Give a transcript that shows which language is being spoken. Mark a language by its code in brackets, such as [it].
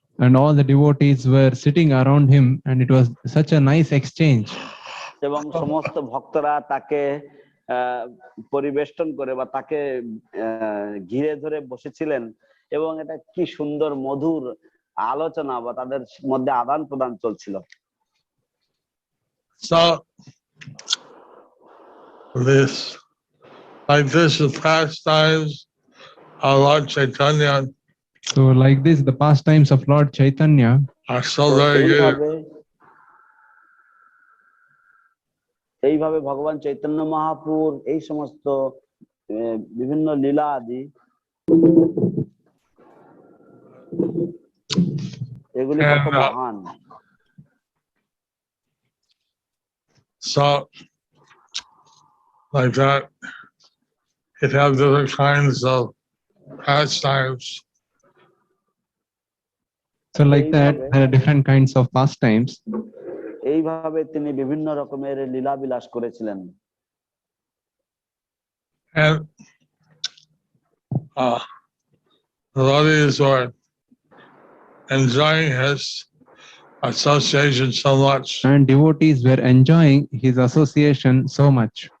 [en] And all the devotees were sitting around him, and it was such a nice exchange. [bn] এবং সমস্ত ভক্তরা তাকে পরিবেষ্টন করে বা তাকে ঘিরে ধরে বসেছিলেন এবং এটা কি সুন্দর মধুর আলোচনা বা তাদের মধ্যে আদান প্রদান চলছিল। [en] So this is pastimes of Lord Chaitanya So like this, the pastimes of Lord Chaitanya are so very good. [bn] এইভাবে ভগবান চৈতন্য মহাপ্রভুর এই সমস্ত বিভিন্ন লীলা আদি এগুলি কত মহান। [en] So like that, it has different kinds of pastimes. So like that, there are different kinds of pastimes. [bn] এইভাবে তিনি বিভিন্ন রকমের লীলা বিলাস করেছিলেন। [en] And the devotees were enjoying his association so much. And devotees were enjoying his association so much.